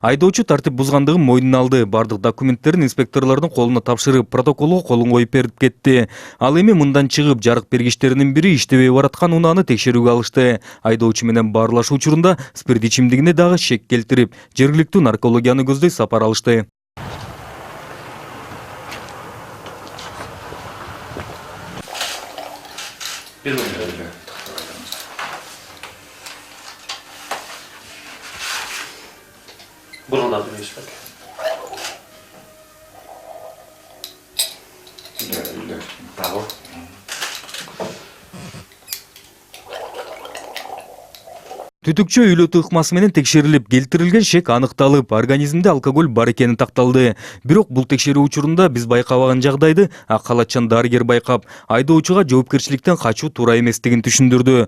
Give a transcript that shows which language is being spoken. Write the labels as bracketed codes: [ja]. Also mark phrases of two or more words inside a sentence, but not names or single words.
[ky] Айдоочу тартип бузгандыгын мойнуна алды. Бардык документтерин инспекторлордун колуна тапшырып, протоколго колун коюп берип кетти. Ал эми мындан чыгып, жарык бергичтеринин бири иштебей бараткан унааны текшерүүгө алышты. Айдоочу менен баарлашуу учурунда спирт ичимдигине дагы шек келтирип, жергиликтүү наркологияны көздөй сапар алышты. Burundan bir iş bak. Bravo. Түтүкчө үйлөтүү ыкмасы менен текшерилип, келтирилген шек аныкталып, организмде алкоголь бар экени такталды. Бирок бул текшерүү учурунда биз байкабаган жагдайды ак халатчан дарыгер байкап, айдоочуга жоопкерчиликтен качуу туура эместигин түшүндүрдү.